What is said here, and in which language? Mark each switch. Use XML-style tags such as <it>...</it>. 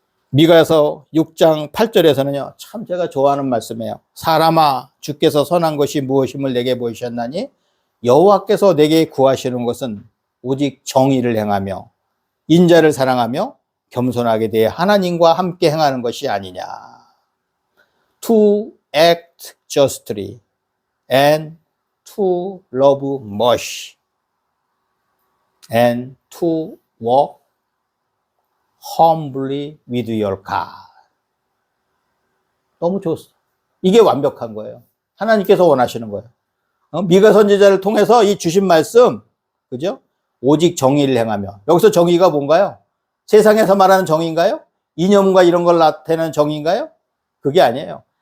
<ko>미가서 6장 8절에서는요, 참 제가 좋아하는 말씀이에요. 사람아, 주께서 선한 것이 무엇임을 내게 보이셨나니 여호와께서 내게 구하시는 것은 오직 정의를 행하며 인자를 사랑하며 겸손하게 대해 하나님과 함께 행하는 것이 아니냐.</ko> <en>To act justly and to love much and to walk humbly with your God.</en> <ko>너무 좋았어. 이게 완벽한 거예요. 하나님께서 원하시는 거예요. 미가 선지자를 통해서 이 주신 말씀, 그죠? 오직 정의를 행하며. 여기서 정의가 뭔가요? 세상에서 말하는 정의인가요? 이념과 이런 걸 나타내는 정의인가요? 그게 아니에요.</ko>